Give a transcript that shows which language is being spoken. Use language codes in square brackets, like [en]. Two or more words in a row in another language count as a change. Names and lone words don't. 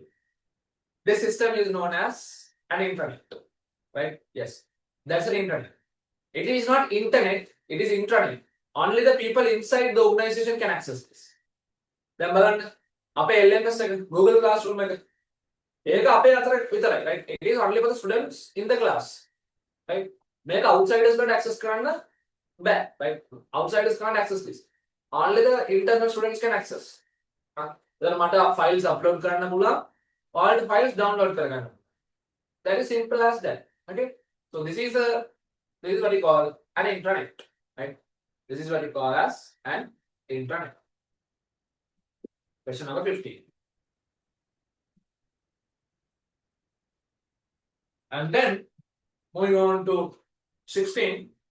[en] This system is known as an intranet, right? Yes, that's an intranet. It is not internet, it is intranet. Only the people inside the organization can access this. [si] දැන් බලන්න අපේ LMS එක Google Classroom එක ඒක අපේ අතර විතරයි, [en] right? It is only for the students in the class, right? [si] මේක [en] outsiders can't access [si] කරන්න බෑ, [en] right? Outsiders can't access this. Only the internal students can access. [si] දැන් මට [en] files upload [si] කරන්න පුළුවන්. [en] All the files download කරගන්න. That is simple as that. Okay. So this is what we call an intranet. Right. This is what we call as an intranet. Question number 15. And then moving on to 16.